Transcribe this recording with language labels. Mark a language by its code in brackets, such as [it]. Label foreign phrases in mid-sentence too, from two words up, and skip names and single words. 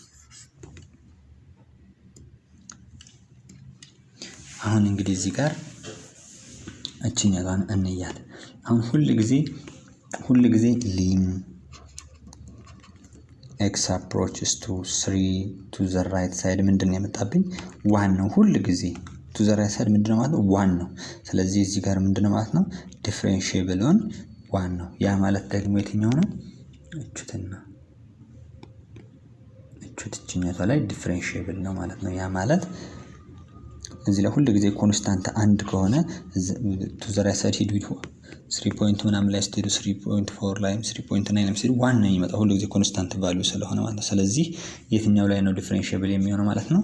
[am] አሁን እንግዲህ እዚህ ጋር እቺኛዋን እንያት። አሁን ሁሉ ጊዜ [en] lim x approaches to 3 to the right side [am] ምንድነው ያመጣብኝ 1 ነው። ሁሉ ጊዜ [en] to the right side [am] ምንድነው ማለት ነው 1 ነው። ስለዚህ እዚህ ጋር ምንድነው ማለት ነው [en] differentiable on [am] 1 ነው። ያ ማለት ደግሞ የትኛው ነው እቹትና ያለችው እችኛቷ ላይ ዲፈረንሺየብል ነው ማለት ነው። ያ ማለት እዚህ ላይ ሁሉ ጊዜ ኮንስታንት አንድ ከሆነ [en] to the right side [am] ሂድ ዊድ 3 ፖይንት ምናምን ላይ ስትሄዱ 3.4 ላይ 3.9 ላይ ስትሄዱ 1 ነው የሚመጣው ሁሉ ጊዜ [en] constant value [am] ስለሆነ ማለት ነው። ስለዚህ የትኛው ላይ ነው ዲፈረንሺየብል የሚሆነው ማለት ነው?